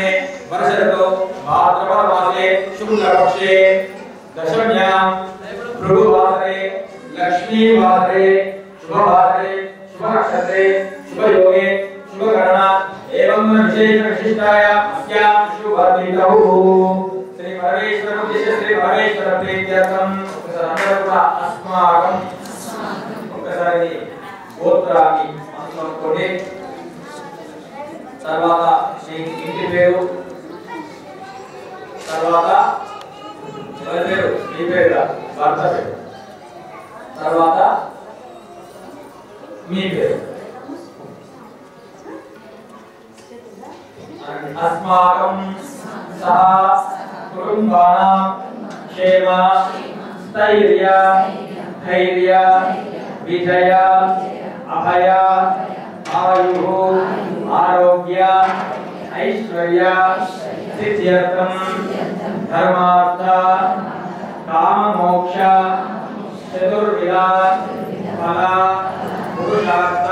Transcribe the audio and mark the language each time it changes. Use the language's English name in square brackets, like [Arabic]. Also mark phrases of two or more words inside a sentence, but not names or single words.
[Sanskrit] वर्ष ऋतौ भाद्रपद मासे शुक्ल पक्षे दशम्यां भृगुवासरे लक्ष्मी वासरे शुभ नक्षत्रे शुभ योगे शुभ गणना एवं विशेष विशिष्टाय अस्यां शुभदिनौ श्री परमेश्वर श्री परमेश्वर प्रीत्यर्थं अस्माकं [Telugu] ఒకసారి గోత్రాన్ని అనుకోండి. తర్వాత మీ ఇంటి పేరు, తర్వాత ఎవరి పేరు, మీ పేరు, భర్త పేరు, తర్వాత మీ పేరు. [Sanskrit] अस्माकं सह कुटुंबानां क्षेम स्थैर्य धैर्य विजय अभय आयुः आरोग्य ऐश्वर्य सिद्ध्यर्थं धर्मार्थ काम मोक्ष चतुर्विध फल पुरुषार्थ